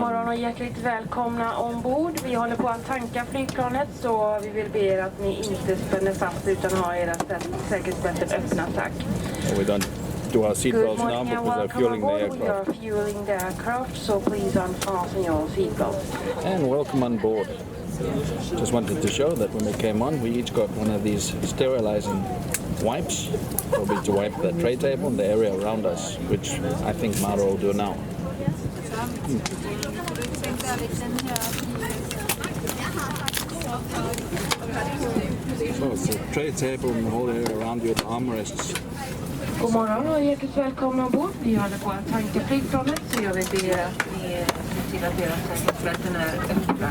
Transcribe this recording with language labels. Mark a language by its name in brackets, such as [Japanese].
[Swedish] morgon och hjärtligt välkomna ombord. Vi håller på att tanka flygplanet, så vi vill be er att ni inte spänner fast utan har era säkerhetsbälten öppna, tack. [English] We don't do our seatbelts now because they're fueling the We aircraft. are fueling the aircraft, so please unfasten your seatbelts. And welcome on board. Just wanted to show that when we came on, we each got one of these sterilizing wipes, probably to wipe the tray table and the area around us, which I think Maro will do now. So it's a tray table and the whole area around you with armrests. [Swedish] God morgon och hjärtligt välkomna ombord. Vi håller på att tanka flygplanet, så jag vill be er att ni ser till att era säkerhetsbälten är öppna.